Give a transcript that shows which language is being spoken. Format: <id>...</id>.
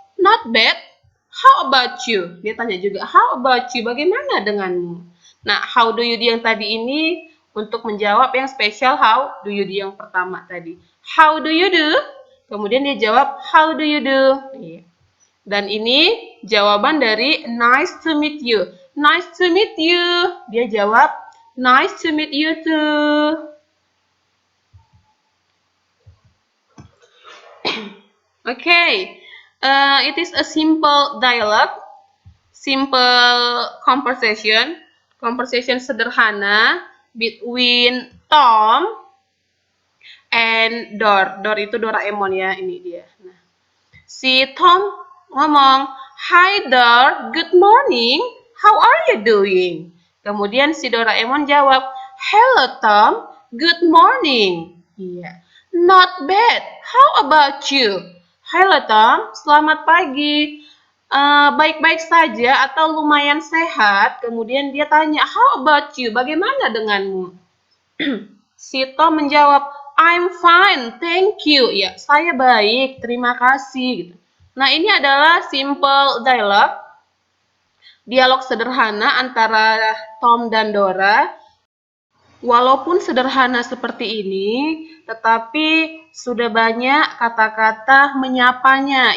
<en>Not bad, how about you?</en> <id>Dia tanya juga,</id> <en>how about you,</en> <id>bagaimana denganmu? Nah, how do you yang tadi ini untuk menjawab yang spesial how do you yang pertama tadi.</id> <en>How do you do?</en> <id>Kemudian dia jawab</id> <en>how do you do?</en> <id>Dan ini jawaban dari</id> <en>nice to meet you. Nice to meet you.</en> <id>Dia jawab</id> <en>nice to meet you too. Okay. It is a simple dialogue, simple conversation sederhana between Tom and Dor.</en> <id>Dor itu Doraemon ya, ini dia. Nah, si Tom ngomong,</id> <en>"Hi Dor, good morning. How are you doing?"</en> <id>Kemudian si Doraemon jawab,</id> <en>"Hello Tom, good morning." Iya. Not bad. How about you? Hello Tom,</en> <id>selamat pagi. Baik-baik saja atau lumayan sehat. Kemudian dia tanya,</id> <en>how about you?</en> <id>Bagaimana denganmu? Si Tom menjawab,</id> <en>I'm fine, thank you.</en> <id>Ya, saya baik, terima kasih. Gitu. Nah, ini adalah simple dialog sederhana antara Tom dan Dora. Walaupun sederhana seperti ini, tetapi sudah banyak kata-kata menyapanya.</id>